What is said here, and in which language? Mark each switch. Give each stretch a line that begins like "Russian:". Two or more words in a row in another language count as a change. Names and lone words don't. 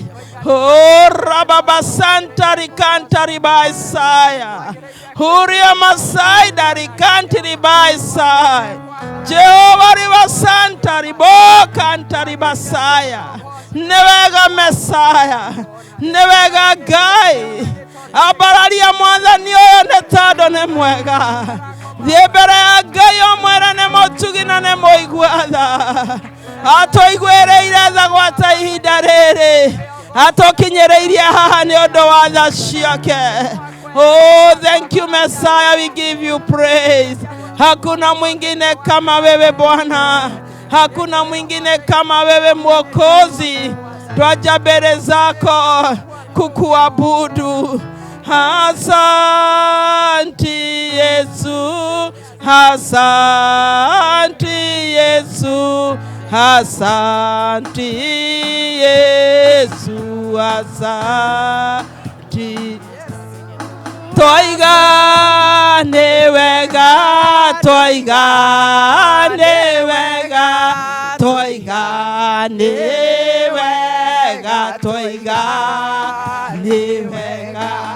Kikuyu: Oh rababa santa rikanta riba Isaya. Huria masai darikanti riba Isaya. Jehova riba santa ribo kanta riba Isaya. Newega Mesaya. Newega Gai. Abararia mwathani oyo nĩ tondũ nĩ mwega. Thiĩ mbere ya Ngai omwĩre nĩ mũtugi na nĩ mũigua-tha. Atũiguĩrĩire tha gwata ihinda rĩrĩ. Atũkinyĩrĩirie haha nĩ ũndũ wa tha ciake.
English: Oh, thank you Messiah, we give you praise.
Swahili: Hakuna mwingine kama wewe Bwana. Hakuna mwingine kama wewe Mwokozi. Twaja mbele zako kukuabudu. Asanti Yesu, asanti Yesu, asanti Yesu, asanti.
Kikuyu: Toiga nĩ wega, toiga nĩ wega, toiga nĩ wega, toiga nĩ wega.